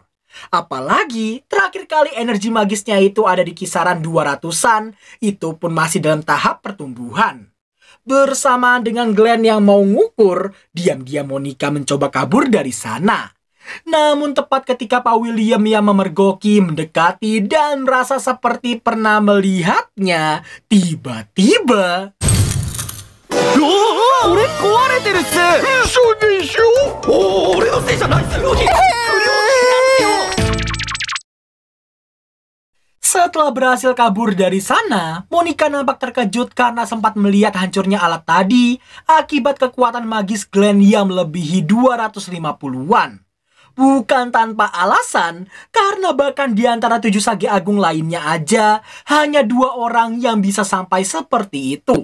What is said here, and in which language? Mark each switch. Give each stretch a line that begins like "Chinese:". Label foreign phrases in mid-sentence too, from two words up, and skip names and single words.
Indonesian: Apalagi terakhir kali energi magisnya itu ada di kisaran 200-an, itu pun masih dalam tahap pertumbuhan. Bersamaan dengan Glenn yang mau ngukur, diam-diam Monica mencoba kabur dari sana. Namun tepat ketika Pak William yang memergoki mendekati dan merasa seperti pernah melihatnya, tiba-tiba...
Japanese: 俺壊れてるっす。嘘でしょ。俺のせいじゃないっす。不良品なんですよ。
Indonesian: Setelah berhasil kabur dari sana, Monica nampak terkejut karena sempat melihat hancurnya alat tadi akibat kekuatan magis Glenn yang melebihi 250-an. Bukan tanpa alasan, karena bahkan di antara 7 sage agung lainnya aja, hanya 2 orang yang bisa sampai seperti itu.